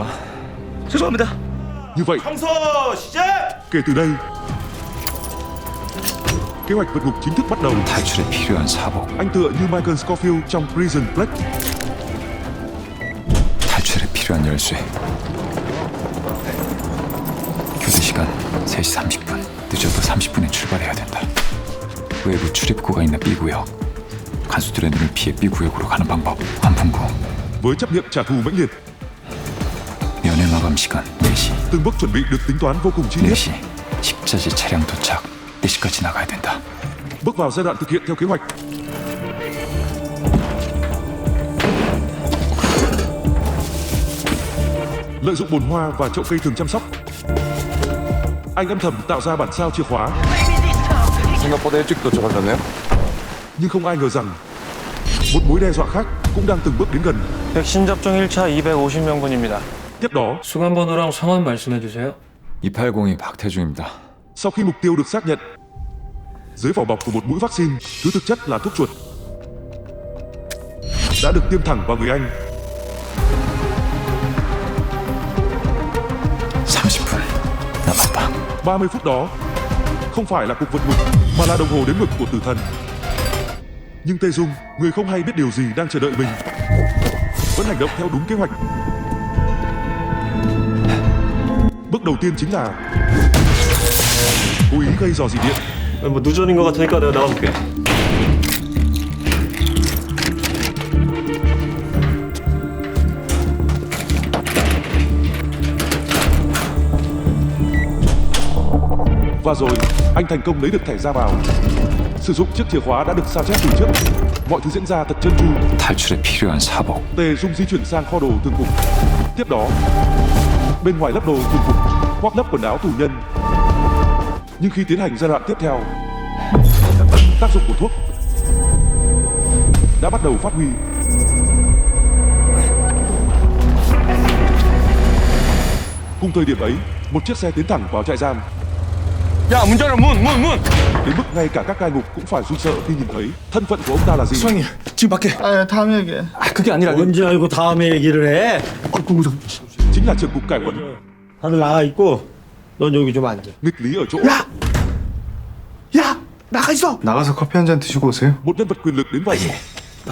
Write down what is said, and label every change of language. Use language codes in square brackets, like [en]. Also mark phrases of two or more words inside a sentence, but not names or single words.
[ko] 죄송합니다. [vi] Như vậy, kể từ đây, kế hoạch vượt ngục chính thức bắt đầu. [ko] 탈출에 필요한 사복. [vi] Anh tựa như Michael Scofield trong Prison Break. [ko] 탈출에 필요한 열쇠. 교대 시간 3시 30분. 늦어도 30분에 출발해야 된다. 외부 출입구가 있는 B구역. 간수들의 눈을 피해 B구역으로 가는 방법. 환풍구. [vi] Với chấp niệm trả thù mãnh liệt, [ko] 면회 마감 시간 4시. [vi] từng bước chuẩn bị được tính toán vô cùng chi tiết. [ko] 4시. 십자지 차량 도착. 4시까지 나가야 된다. [vi] Bước vào giai đoạn thực hiện theo kế hoạch. Lợi dụng bồn hoa và chậu cây thường chăm sóc, anh âm thầm tạo ra bản sao chìa khóa. [ko] 생각보다 일찍 도착하셨네요. [vi] Nhưng không ai ngờ rằng một mối đe dọa khác cũng đang từng bước đến gần. [ko] 백신 접종 1차 250명분입니다. [vi] Tiếp đó, [ko] 수감번호랑 성함 말씀해 주세요. 280이 박태중입니다. [vi] sau khi mục tiêu được xác nhận, dưới vỏ bọc của một mũi vaccine, thứ thực chất là thuốc chuột, đã được tiêm thẳng vào người anh. [ko] 30분 남았다. [vi] 30 phút đó không phải là cuộc vượt ngục mà là đồng hồ đếm ngược của tử thần. Nhưng Tề Dung, người không hay biết điều gì đang chờ đợi mình, vẫn hành động theo đúng kế hoạch. Bước đầu tiên chính là cố ý gây rò rỉ điện. [ko] 뭐 누전인 것 같으니까 내가 나가볼게. [vi] Và rồi, anh thành công lấy được thẻ ra vào. Sử dụng chiếc chìa khóa đã được sao chép từ trước. Mọi thứ diễn ra thật trơn tru. [ko] 탈출에 필요한 사복. [vi] Tề Dung di chuyển sang kho đồ thường phục. Tiếp đó, bên ngoài lớp đồ thường phục, khoác lớp quần áo tù nhân. Nhưng khi tiến hành giai đoạn tiếp theo, tác dụng của thuốc đã bắt đầu phát huy. Cùng thời điểm ấy, một chiếc xe tiến thẳng vào trại giam. [ko] 야, 문 열어, 문! [vi] Đến mức ngay cả các cai ngục cũng phải run sợ khi nhìn thấy thân phận của ông ta là gì. [ko] 수영이, 지금 밖에. 아, 다음에 얘기해. 아, 그게 아니라. 언제 알고 다음에 얘기를 해? [vi] Chính là trưởng cục cải quần. [ko] 다들 나가 있고 넌 여기 좀 앉아. [vi] Nghịch lý ở chỗ [ko] 야! 나가 있어! 나가서 커피 한 잔 드시고 오세요. [vi] một nhân vật quyền lực đến vậy